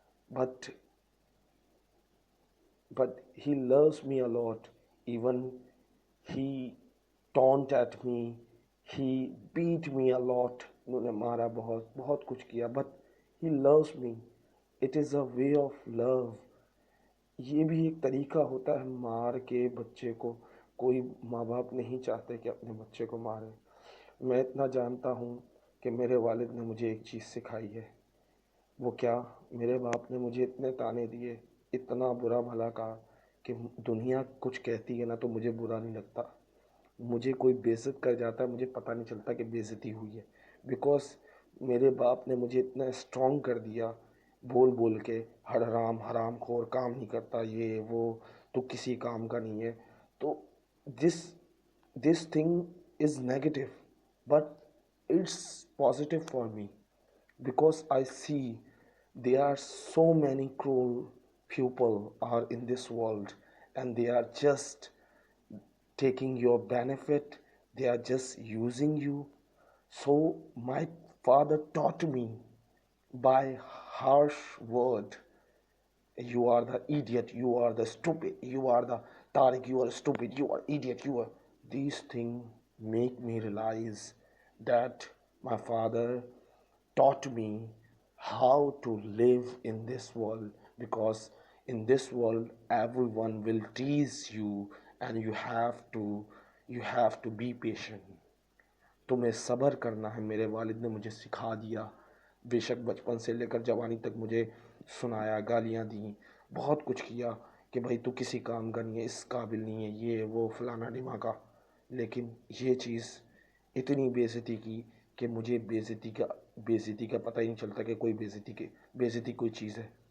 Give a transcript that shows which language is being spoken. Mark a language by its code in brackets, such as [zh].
[en] But he loves me a lot. Even he taunt at me, he beat me a lot. [ur] انہوں نے مارا بہت کچھ کیا. [en] But he loves me. It is a way of love. [ur] یہ بھی ایک طریقہ ہوتا ہے مار کے بچے کو. کوئی ماں باپ نہیں چاہتے کہ اپنے بچے کو مارے. میں اتنا جانتا ہوں کہ میرے والد نے مجھے ایک چیز سکھائی ہے. وہ کیا؟ میرے باپ نے مجھے اتنے تانے دیے، اتنا برا بھلا کہا کہ دنیا کچھ کہتی ہے نا تو مجھے برا نہیں لگتا. مجھے کوئی بےعزت کر جاتا ہے مجھے پتہ نہیں چلتا کہ بےعزتی ہوئی ہے، بیکاز میرے باپ نے مجھے اتنا اسٹرانگ کر دیا بول بول کے، حرام حرام خور کام نہیں کرتا، یہ وہ، تو کسی کام کا نہیں ہے. [en] تو this this thing is negative, but it's positive for me because I see there are so many cruel people are in this world, and they are just taking your benefit, they are just using you. So my father taught me by harsh word, you are the idiot, you are the stupid, you are the Tariq, you are stupid, you are idiot, you are. These things make me realize that my father taught me how to live in this world, because in this world everyone will tease you, and you have to be patient. [ur] تمہیں صبر کرنا ہے. میرے والد نے مجھے سکھا دیا، بے شک بچپن سے لے کر جوانی تک مجھے سنایا، گالیاں دیں، بہت کچھ کیا کہ بھائی تو کسی کام کا نہیں ہے، اس قابل نہیں ہے، یہ وہ فلانا ڈھماکا. لیکن یہ چیز اتنی بےعزتی کی کہ مجھے بےعزتی کا پتہ ہی نہیں چلتا کہ کوئی بےعزتی کوئی چیز ہے.